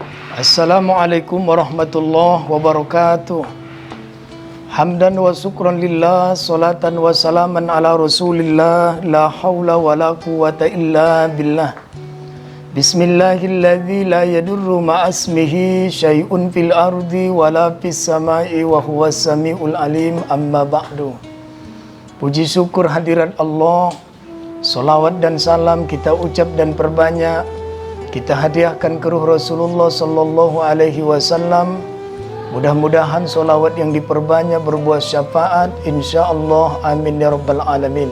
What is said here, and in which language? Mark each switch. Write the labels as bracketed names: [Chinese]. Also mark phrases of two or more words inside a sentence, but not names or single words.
[Arabic] السلام عليكم ورحمة الله وبركاته. حمدا وشكرا لله صلاة وسلاما على رسول الله لا حول ولا قوة إلا بالله. بسم الله الذي لا يضر مع اسمه شيء في الأرض ولا في السماء وهو السميع العليم أما بعد. [Indonesian] Puji syukur hadirat Allah, salawat dan salam kita ucap dan perbanyak kita hadiahkan ke ruh Rasulullah [Arabic] صلى الله عليه وسلم. [Indonesian] Mudah-mudahan solawat yang diperbanyak berbuah syafaat, insyaallah, [Arabic] آمين يا رب العالمين.